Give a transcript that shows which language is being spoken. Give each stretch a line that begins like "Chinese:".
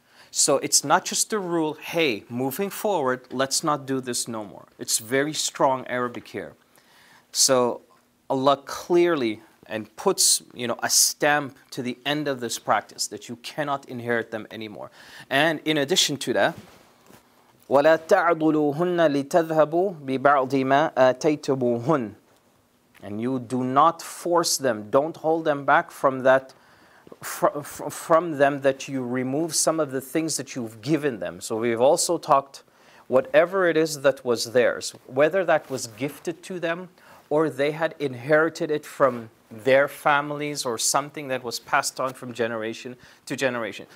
English: So it's not just a rule, hey, moving forward, let's not do this no more. It's very strong Arabic here. So Allah clearly and puts, a stamp to the end of this practice that you cannot inherit them anymore. And in addition to that,
Arabic: وَلَا تَعْضُلُوهُنَّ لِتَذْهَبُوا بِبَعْضِ مَا آتَيْتُمُوهُنَّ.
English: And you do not force them, don't hold them back from that, from them, that you remove some of the things that you've given them. So we've also talked, whatever it is that was theirs, whether that was gifted to them or they had inherited it from their families or something that was passed on from generation to generation.